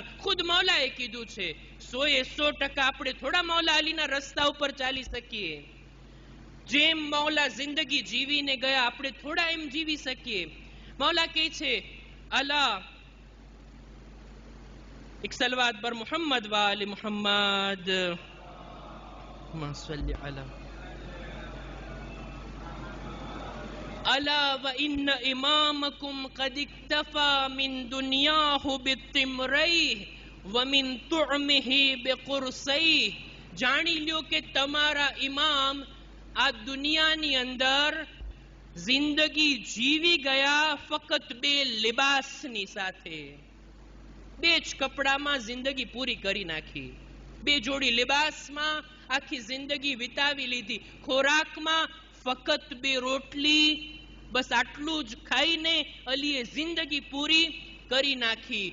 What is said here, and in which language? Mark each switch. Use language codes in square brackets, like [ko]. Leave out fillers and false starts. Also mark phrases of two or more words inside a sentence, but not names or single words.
[gu] ખુદ મૌલાએ કીધું છે 100% આપણે થોડા મૌલા અલીના રસ્તા ઉપર ચાલી શકીએ. જેમ મૌલા જિંદગી જીવીને ગયા આપણે થોડા એમ જીવી શકીએ. મૌલા કહે છે, અલા એક સલવાત પર મુહમ્મદ વાલે મુહમ્મદ [ar] ألا وإن إمامكم قد اكتفى من دنياه بالتمريه ومن طعمه بقرصيه. [gu] જાણી લ્યો કે તમારા ઇમામ આ દુનિયાની અંદર જિંદગી જીવી ગયા ફક્ત 2 લિબાસની સાથે. 2 જ કપડામાં જિંદગી પૂરી કરી નાખી. બે જોડી લિબાસમાં આખી જિંદગી વિતાવી લીધી, ખોરાકમાં ફક્ત બે રોટલી, બસ આટલું જ ખાઈને અલીએ જિંદગી પૂરી કરી નાખી.